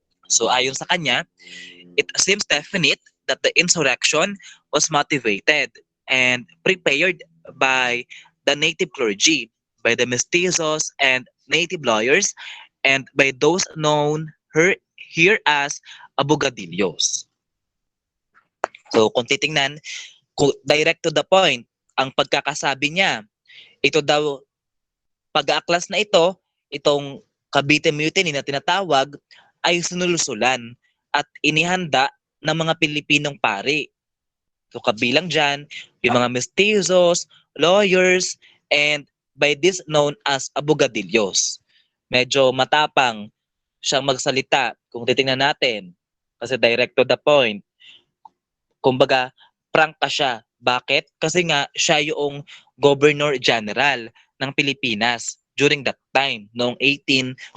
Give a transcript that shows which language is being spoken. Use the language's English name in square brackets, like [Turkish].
[Filipino] So ayon sa kanya, [English] it seems definite that the insurrection was motivated and prepared by the native clergy, by the mestizos and native lawyers, and by those known here as abogadillos. [Filipino] So kung titingnan, [English] direct to the point, [Filipino] ang pagkakasabi niya, ito daw, pag-aaklas na ito, itong Cavite Mutiny na tinatawag, ay sinulusulan at inihanda ng mga Pilipinong pari. So kabilang dyan, yung mga mestizos, [English] lawyers, and by this known as abogadillos. [Filipino] Medyo matapang siyang magsalita kung titingnan natin. [English] Kasi direct to the point. [Filipino] Kumbaga, prangka siya. Bakit? Kasi nga siya yung Governor General ng Pilipinas [English] during that time, [Filipino] noong 1872.